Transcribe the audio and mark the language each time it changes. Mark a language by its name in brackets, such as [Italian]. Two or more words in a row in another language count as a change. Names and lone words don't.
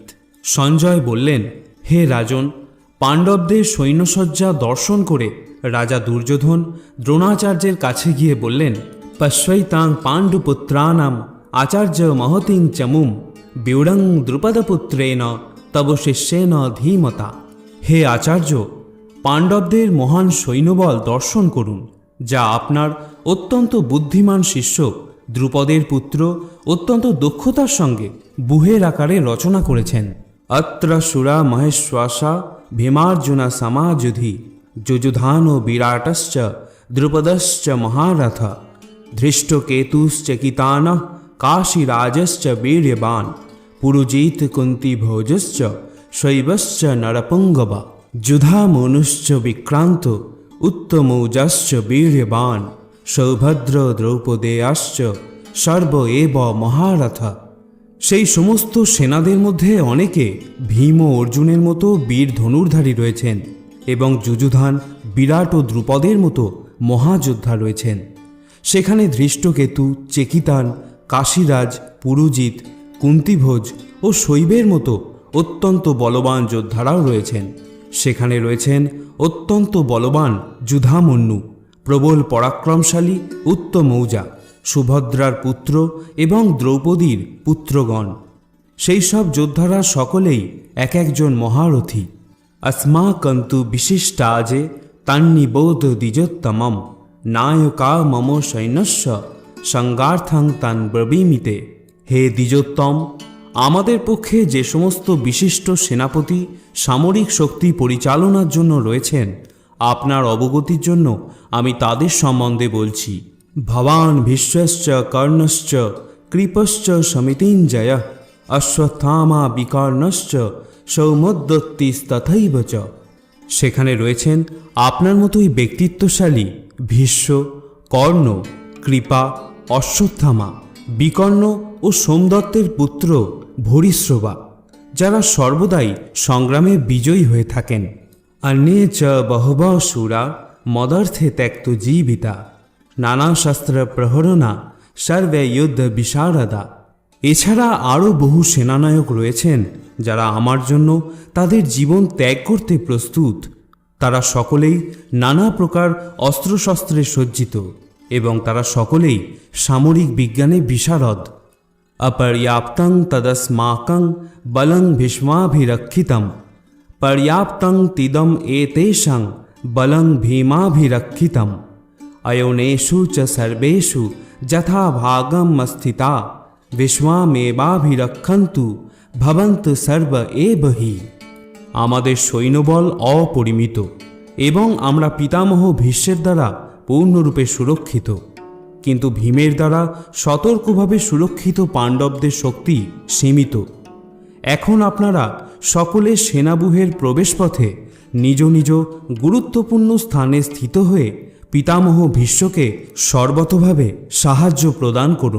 [Bangla] সঞ্জয় বললেন, হে রাজন, পাণ্ডবদের সৈন্যসজ্জা দর্শন করে রাজা দুর্যোধন দ্রোণাচার্যের কাছে গিয়ে বললেন, [Sanskrit] পশ্যৈতাং পাণ্ডুপুত্রানাম আচার্য মহতিং চমুম ব্যুরং দ্রুপদপুত্রেণ তব শিষ্যেন ধীমতা। [Bangla] হে আচার্য, পাণ্ডবদের মহান সৈন্যবল দর্শন করুন, যা আপনার অত্যন্ত বুদ্ধিমান শিষ্য দ্রুপদের পুত্র অত্যন্ত দক্ষতার সঙ্গে বুহের আকারে রচনা করেছেন। [Sanskrit] অত্র সুরা মহেশ্বাসা ভীমার্জুনা সমাযুধি যুযুধান বিরাটশ্চ দ্রুপদশ্চ মহারথ ধৃষ্টকেতুশ্চকিতান কাশীরাজশ্চ বীর্যবান পুরুজিত কুন্তি ভোজশ্চ শৈবশ্চ নরপুঙ্গব যুধামনুশ্চ বিক্রান্ত উত্তমৌজাশ্চ বীর্যবান সৌভদ্র দ্রৌপদেয়াশ্চ সর্ব এব মহারথ। [Bangla] সেই সমস্ত সেনাদের মধ্যে অনেকে ভীম ও অর্জুনের মতো বীর ধনুর্ধারী রয়েছেন এবং যুযুধান, বিরাট ও দ্রুপদের মতো মহাযোদ্ধা রয়েছেন। সেখানে ধৃষ্টকেতু, চেকিতান, কাশীরাজ, পুরুজিত, কুন্তিভোজ ও শৈবের মতো অত্যন্ত বলবান যোদ্ধারাও রয়েছেন। সেখানে রয়েছেন অত্যন্ত বলবান যুধামন্যু, প্রবল পরাক্রমশালী উত্তমৌজা, সুভদ্রার পুত্র এবং দ্রৌপদীর পুত্রগণ। সেই সব যোদ্ধারা সকলেই এক একজন মহারথী। [Sanskrit] अस्माकन्तु विशिष्टाजे तन्निबोध द्विजोत्तमं नायका मम सैन्यस्य संगार्थं तान् ब्रवीमिते। [Bangla] হে দ্বিজোত্তম, আমাদের পক্ষে যে সমস্ত বিশিষ্ট সেনাপতি সামরিক শক্তি পরিচালনার জন্য রয়েছেন, আপনার অবগতির জন্য আমি তাদের সম্বন্ধে বলছি। [Sanskrit] ভবান ভীষ্মশ্চ কর্ণশ্চ কৃপশ্চ সমিতিঞ্জয় অশ্বত্থামা বিকর্ণশ্চ সৌমদ্যতিস্তথৈব চ। [Bangla] সেখানে রয়েছেন আপনার মতোই ব্যক্তিত্বশালী ভীষ্ম, কর্ণ, কৃপা, অশ্বত্থামা, বিকর্ণ ও সোমদত্তের পুত্র ভূরিশ্রবা, যারা সর্বদাই সংগ্রামে বিজয়ী হয়ে থাকেন। [Sanskrit] অন্যে চ বহব শূরা মদর্থে ত্যক্ত জীবিতা নানা শাস্ত্র প্রহরণা সর্বে যুদ্ধ বিশারদা। [Bangla] এছাড়া আরও বহু সেনানায়ক রয়েছেন যারা আমার জন্য তাদের জীবন ত্যাগ করতে প্রস্তুত। তারা সকলেই নানা প্রকার অস্ত্রশস্ত্রে সজ্জিত এবং তারা সকলেই সামরিক বিজ্ঞানে বিশারদ। [Sanskrit] অপর্যাপ্তং তদস্মাকং বলং ভীষ্মাভিরক্ষিতম পর্যাপ্তং তিদম এতেষাং বলং ভীমাভিরক্ষিতম অয়নেষু চ সর্বেষু যথা ভাগম স্থিতা বিশ্বমেবাভিরক্ষন্তু ভবন্তু সর্ব এবহি। [Bangla] আমাদের সৈন্যবল অপরিমিত এবং আমরা পিতামহ ভীষ্মের দ্বারা পূর্ণরূপে সুরক্ষিত, কিন্তু ভীমের দ্বারা সতর্কভাবে সুরক্ষিত পাণ্ডবদের শক্তি সীমিত। এখন আপনারা সকলে সেনাবুহের প্রবেশপথে নিজ নিজ গুরুত্বপূর্ণ স্থানে স্থিত হয়ে পিতামহ ভীষ্মকে সর্বতোভাবে সাহায্য প্রদান করুন।